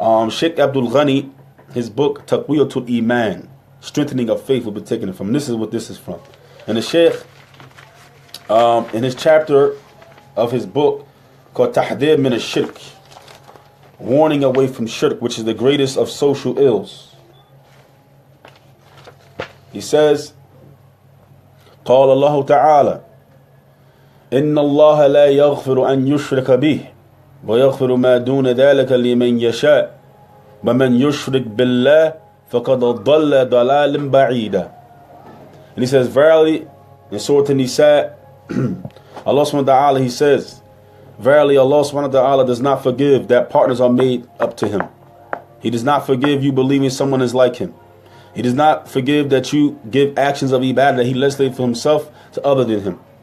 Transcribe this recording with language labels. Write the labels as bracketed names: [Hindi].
[English] Sheikh Abdul Ghani, his book Taqwiyatul Iman, strengthening of faith, will be taken from. This is what this is from. And the Sheikh, in his chapter of his book called Tahdhir min al-Shirk, warning away from shirk, which is the greatest of social ills. He says, [Arabic] قال الله تعالى إن الله لا يغفر أن يشرك به ويغفر ما دون ذلك لمن يشاء ومن يشرك بالله فقد ضل ضلالا بعيدا. [English] And he says, verily, in Surah An-Nisa, Allah subhanahu wa ta'ala, he says, verily Allah subhanahu wa ta'ala does not forgive that partners are made up to him. He does not forgive you believing someone is like him. He does not forgive that you give actions of ibadah that he legislated for himself to other than him.